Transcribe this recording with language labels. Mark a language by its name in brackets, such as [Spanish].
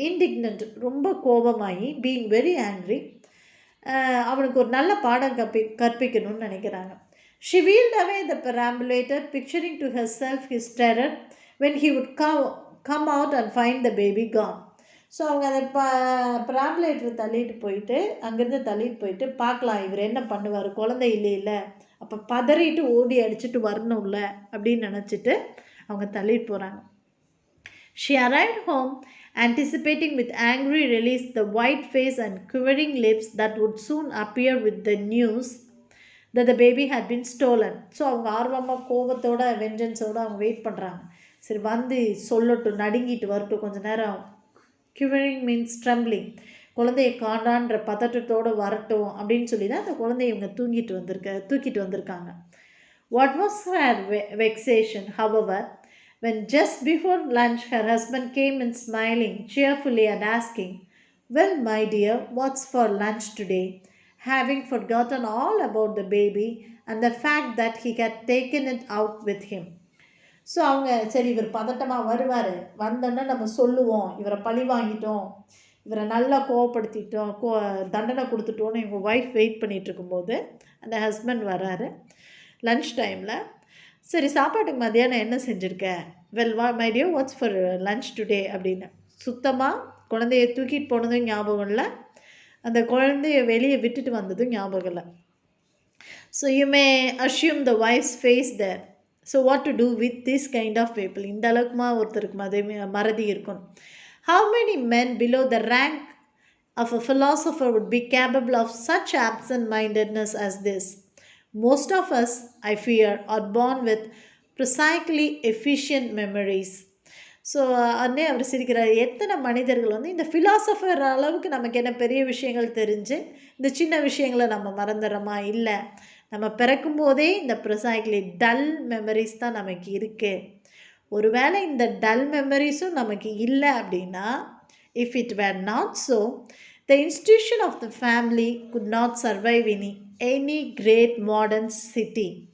[Tamil] இன்டிக்னன்ட், ரொம்ப கோபமாகி, [English] Being very angry. [Tamil] அவனுக்கு ஒரு நல்ல பாடம் கற்பிக்கணும்னு நினைக்கிறாங்க. [English] She wheeled away the perambulator, picturing to herself his terror when he would come out and find the baby gone. [Tamil] So அவங்க அதை பெராம்புலேட்டர் தள்ளிட்டு போயிட்டு, அங்கேருந்து தள்ளிட்டு போயிட்டு பார்க்கலாம் இவர் என்ன பண்ணுவார், குழந்தை இல்லையில, அப்போ பதறிட்டு ஓடி அடிச்சுட்டு வரணும்ல அப்படின்னு நினச்சிட்டு அவங்க தள்ளிட்டு போகிறாங்க. [English] She arrived home, anticipating with angry relief the white face and quivering lips that would soon appear with the news that the baby had been stolen. [Tamil] So அவங்க ஆர்வமாக கோபத்தோட வெஞ்சன்ஸோடு அவங்க வெயிட் பண்ணுறாங்க. சரி வந்து சொல்லட்டும், நடுங்கிட்டு வரட்டும் கொஞ்ச நேரம். [English] quivering means trembling. [Tamil] குழந்தையை காண்டான்ற பதட்டத்தோடு வரட்டும் அப்படின்னு சொல்லி தான் அந்த குழந்தைய இவங்க தூக்கிட்டு வந்திருக்காங்க. [English] What was her vexation, however, when just before lunch her husband came in smiling cheerfully and asking, "Well, my dear, what's for lunch today?" having forgotten all about the baby and the fact that he had taken it out with him. [Tamil] So அவங்க சரி இவர் பதட்டமாக வருவார், வந்தோன்னா நம்ம சொல்லுவோம் இவரை பழி வாங்கிட்டோம், இவரை நல்லா கோவப்படுத்திட்டோம், தண்டனை கொடுத்துட்டோன்னு இவங்க ஒய்ஃப் வெயிட் பண்ணிகிட்டு இருக்கும்போது அந்த ஹஸ்பண்ட் வராரு லன்ச் டைமில். சரி சாப்பாட்டுக்கு மதியானம் என்ன செஞ்சுருக்க, [English] well my dear what's for lunch today [Tamil] அப்படின்னு. சுத்தமாக குழந்தைய தூக்கிட்டு போனதும் ஞாபகம் இல்லை, அந்த குழந்தைய வெளியே விட்டுட்டு வந்ததும் ஞாபகம் இல்லை. [English] So you may assume the wife's face there. So what to do with this kind of people? [Tamil] இந்த அளவுக்குமா ஒருத்தருக்கு மறதி இருக்கும். [English] How many men below the rank of a philosopher would be capable of such absent-mindedness as this? Most of us, I fear, are born with prosaically efficient memories. [Tamil] So அன்னே அவர் சிரிக்கிறார். எத்தனை மனிதர்கள் வந்து இந்த ஃபிலாசபர் அளவுக்கு நமக்கு என்ன பெரிய விஷயங்கள் தெரிஞ்சு இந்த சின்ன விஷயங்களை நம்ம மறந்துடுறோமா? இல்லை, நம்ம பிறக்கும்போதே இந்த [English] prosaically dull memories [Tamil] தான் நமக்கு இருக்குது. ஒருவேளை இந்த டல் மெமரிஸும் நமக்கு இல்லை அப்படின்னா, [English] If it were not so, the institution of the family could not survive in any great modern city.